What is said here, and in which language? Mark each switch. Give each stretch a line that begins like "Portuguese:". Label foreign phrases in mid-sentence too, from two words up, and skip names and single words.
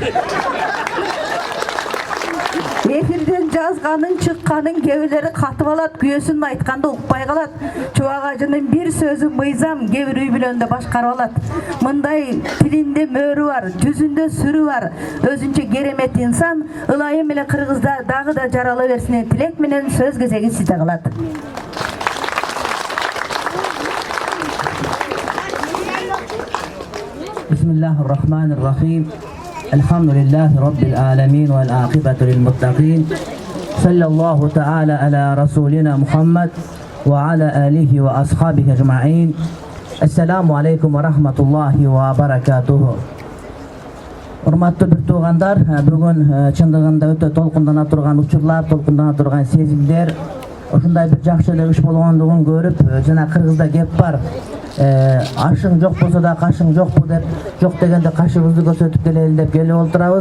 Kyrgyz: Эфирден жазганын, чыкканын кебелери катып алат, күйөөсүн айтканда укпай калат. Чубак Ажынын бир сөзү мыйзам, кээ бир үй бүлөндө башкарып алат. Мындай тилинде мөөрү бар, жүзүндө сүрү бар, өзүнчө керемет инсан, ылайым эле Кыргызда дагы да жарала берсин тилек менен сөз кезеги сизде калат.
Arabic: بسم الله الرحمن الرحيم. الحمد لله رب العالمين والعاقبة للمتقين. صلى الله تعالى على رسولنا محمد وعلى آله وأصحابه أجمعين. السلام عليكم ورحمة الله وبركاته.
Kyrgyz: Урматтуу бир туугандар, бүгүн чындыгында өтө толкундана турган учурлар, толкундана турган сезимдер, ушундай бир жакшы эле иш болгондугун көрүп, жана Кыргызда кеп бар. Ашың жок болсо да кашың жокпу деп, жок дегенде кашыбызды көрсөтүп келели деп келип отурабыз.